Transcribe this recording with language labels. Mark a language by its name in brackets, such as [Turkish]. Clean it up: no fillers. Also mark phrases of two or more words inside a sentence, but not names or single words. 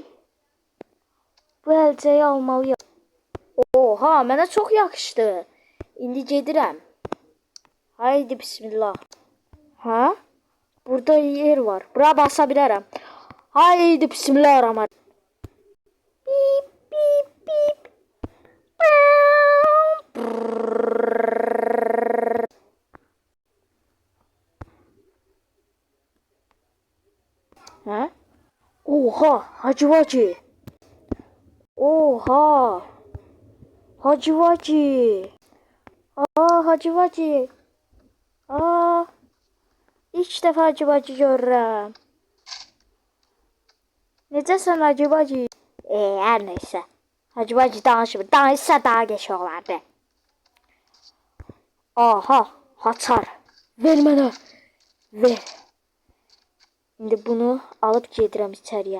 [Azerbaijani] Bu elçəyi almalıyım. Oha, mənə çox yakışdı. İndi gedirəm. Haydi bismillah. Ha? Burada yer var. Bura basa bilərəm. Haydi bismillahirrahmanirrahim. Bip. Ha? Oha, Hacı Vacı. Oha. Hacı Vacı. Hacı Vacı. İlk defa Hacı Vacı görürəm. Necəsən Hacı Vacı? Hər neysə. Hacı Vacı danışmır. Danışsa daha geç olardı. Aha, haçar. Ver mənə. Ver. İndi bunu alıp gedirəm içəriyə.